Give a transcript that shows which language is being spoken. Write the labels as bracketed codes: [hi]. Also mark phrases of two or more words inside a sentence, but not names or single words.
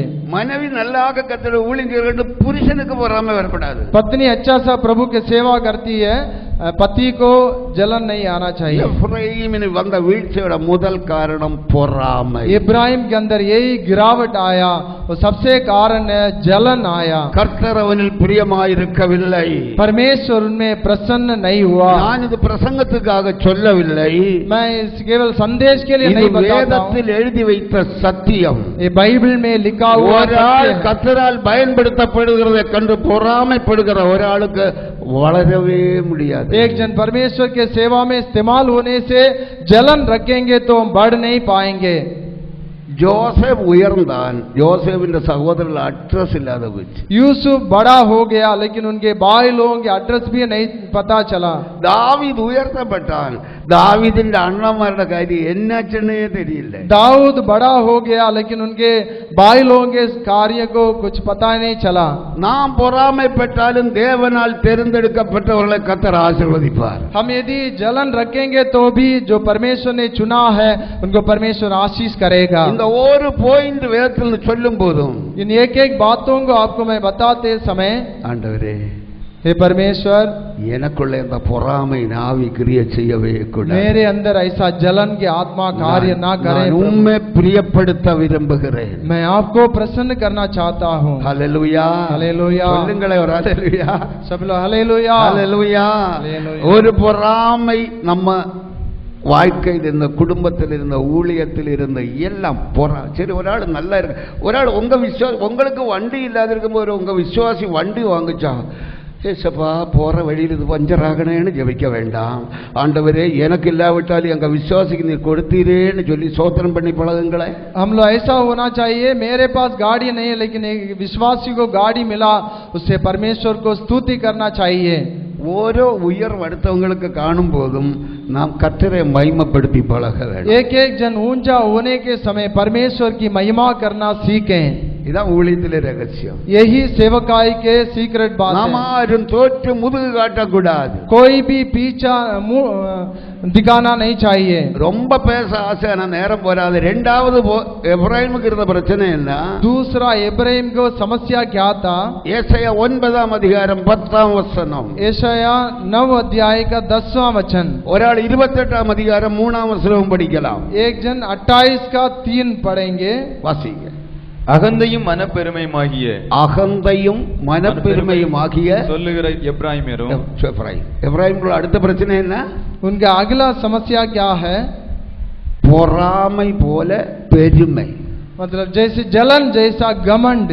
[ta] மனைவி நல்லாக கர்த்தருடைய ஊழியம் செய்கிறது புருஷனுக்கு பொறாமை வரப்படாது. [hi] पत्नी अच्छा सा प्रभु की सेवा करती है, पति को जलन नहीं आना चाहिए. [ta] எப்ராயிமின் வந்த வீழ்ச்சியோட முதல் காரணம் பொறாமை. [hi] इब्राहिम के अंदर यही गिरावट आया, वो सबसे कारण है जलन आया. [ta] கர்த்தர் அவனில் பிரியமாயிருக்கவில்லை. [hi] परमेश्वर उनमें प्रसन्न नहीं हुआ. [ta] நான் இது பிரசங்கத்துக்காக சொல்லவில்லை, [hi] मैं इस केवल संदेश के लिए नहीं बताता हूं. [ta] வேதத்தில் எழுதி வைத்த சத்தியம். [hi] ये बाइबल में लिखा हुआ [ta] ஒரு ஆள் கர்த்தரால் பயன்படுத்தப்படுகிறதை கண்டு பொறாமைப்படுகிற ஒரு ஆளுக்கு வளரவே முடியாது. [hi] एक जन परमेश्वर के सेवा में इस्तेमाल होने से जलन रखेंगे तो हम बढ़ नहीं पाएंगे. [ta] ஜோசப் உயர்ந்தான், ஜோசப்பின் சகோதரர்கள் அட்ரஸ் இல்லாத போச்சு. [hi] यूसुफ बड़ा हो गया लेकिन उनके भाई लोगों के एड्रेस भी नहीं पता चला. [ta] தாவீது உயர்த்தப்பட்டான், தாவீதின் அண்ணன்மாரோட காரியம் என்னாச்சுன்னே தெரியல. [hi] दाऊद बड़ा हो गया लेकिन उनके भाई लोगों के कार्य को कुछ पता नहीं चला. [ta] நாம் பொறாமைப்பட்டாலும் தேவனால் தேர்ந்தெடுக்கப்பட்டவர்களை கர்த்தர் ஆசீர்வதிப்பார். [hi] हम यदि जलन रखेंगे तो भी जो परमेश्वर ने चुना है उनको परमेश्वर आशीष करेगा. [ta] இந்த ஒரு பாயிண்ட் வேதத்தில் சொல்லும் போதும் [hi] इन एक एक बातों को आपको मैं बताते समय, [ta] ஆண்டவரே [hi] हे परमेश्वर [ta] எனக்குள்ள இந்த பொறாமை நாவி கிரியை செய்யவே கூடாது. [hi] मेरे अंदर ऐसा जलन की आत्मा कार्य ना करे. [ta] நான் உம்மை பிரியப்படுத்த விரும்புகிறேன். [hi] मैं आपको प्रसन्न करना चाहता हूँ. [ta] ஹல்லேலூயா, ஹல்லேலூயா. சொல்லுங்களே ஒரு ஹல்லேலூயா. [hi] सब लोग हालेलुया. [ta] ஹல்லேலூயா. ஹல்லேலூயா. ஒரு பொறாமை நம்ம வாழ்க்கையில் இருந்த, குடும்பத்தில் இருந்த, ஊழியத்தில் இருந்த எல்லாம் சரி. ஒரு ஆள் நல்லா இருக்கு, ஒரு ஆள் உங்களுக்கு வண்டி இல்லாத இருக்கும்போது உங்க விசுவாசி வண்டி வாங்குச்சா, ஏசப்பா போற வழியில் இது பஞ்சர் ஆகணும்னு ஜெபிக்க வேண்டாம். ஆண்டவரே எனக்கு இல்லாவிட்டால் எங்க விசுவாசிக்கு நீர் கொடுத்தீரேன்னு சொல்லி சோத்திரம் பண்ணி பழகுங்களேன். [hi] हम लोग ऐसा होना चाहिए, मेरे पास गाड़ी नहीं है लेकिन एक विश्वासी को गाड़ी मिला, उससे परमेश्वर को स्तुति करना चाहिए. [ta] ஓரோ உயர்வு அடுத்தவங்களுக்கு காணும் போதும் நாம் கர்த்தரை மகிமைப்படுத்தி பழக வேண்டும். [hi] एक एक जन ऊंचा होने के समय परमेश्वर की महिमा करना सीखें. [ta] இதான் ஊழியத்திலே ரகசியம். [hi] यही सेवकाई के सीक्रेट बात है. [ta] நாம் யாரும் தோற்று முதுகு காட்டக்கூடாது. [hi] कोई भी पीछा दिखाना नहीं चाहिए. [ta] ரொம்ப பேச ஆசை, ஆனா நேரம் போராது. ரெண்டாவது எப்ராயிமுக்கு இருந்த பிரச்சனை என்ன? [hi] दूसरा इब्राहिम को समस्या क्या था? [ta] ஏசாயா 9ஆம் அதிகாரம் 10ஆம் வசனம். [hi] यशाया 9 अध्याय का 10वां वचन. [ta] ஒரு ஆள் 28ஆம் அதிகாரம் 3ஆம் வசனம் படிக்கலாம். [hi] एक जन 28 का 3 पढ़ेंगे. [ta] வாசிங்க. அகந்தையும் மனப்பெருமையுமாகிய அகந்தையும் மனப்பெருமையுமாகிய சொல்லுகிற எப்ராயிமரும். எப்ராயிம்களோட அடுத்த பிரச்சனை என்ன? [hi] उनका अगला समस्या क्या है? [ta] பொறாமை போல பெருமை. [hi] मतलब जैसे जलन जैसा घमंड.